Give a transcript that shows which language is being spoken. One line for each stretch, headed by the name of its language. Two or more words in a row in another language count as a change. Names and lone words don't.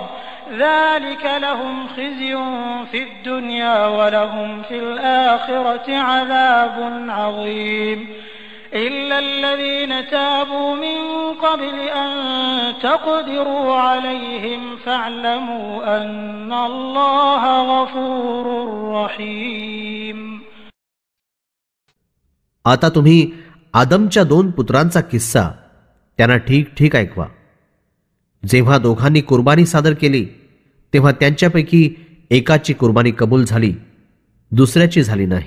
Arabic: ذلك لهم خزي في الدنيا ولهم في الآخرة عذاب عظيم إلا الذين تابوا من قبل أن تقدروا عليهم فاعلموا أن الله غفور رحيم.
Marathi: आता तुम्ही आदमच्या 2 पुत्रांचा किस्सा त्यांना ठीक ठीक ऐकवा. जेव्हा दोघांनी कुर्बानी सादर केली तेव्हा त्यांच्यापैकी एकाची कुर्बानी कबूल झाली, दुसऱ्याची झाली नाही.